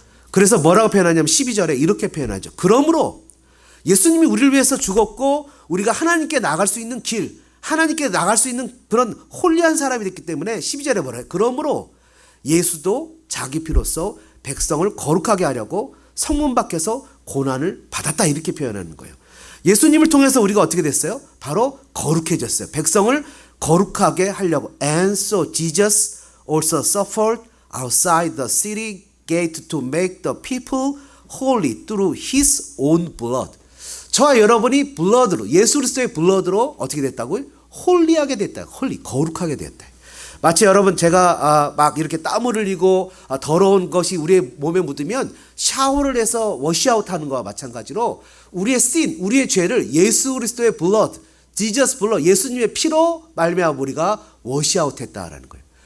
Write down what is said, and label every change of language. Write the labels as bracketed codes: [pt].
[ko] 그래서 뭐라고 표현하냐면 12절에 이렇게 표현하죠. 그러므로 예수님이 우리를 위해서 죽었고 우리가 하나님께 나갈 수 있는 길, 하나님께 나갈 수 있는 그런 홀리한 사람이 됐기 때문에 12절에 뭐라 해요? 그러므로 예수도 자기 피로써 백성을 거룩하게 하려고 성문 밖에서 고난을 받았다, 이렇게 표현하는 거예요. 예수님을 통해서 우리가 어떻게 됐어요? 바로 거룩해졌어요. 백성을 거룩하게 하려고. [en] And so Jesus also suffered outside the city gate to make the people holy through his own blood. [ko] 저와 여러분이 블러드로, 예수 그리스도의 블러드로 어떻게 됐다고요? 홀리하게 됐다. 홀리, 거룩하게 됐다. 마치 여러분 제가 막 이렇게 땀을 흘리고 더러운 것이 우리의 몸에 묻으면 샤워를 해서 워시아웃 하는 것과 마찬가지로 우리의 sin, 우리의 죄를 예수 그리스도의 blood, [en] Jesus blood, [ko] 예수님의 피로 말미암아 우리가 워시아웃 했다라는 거예요.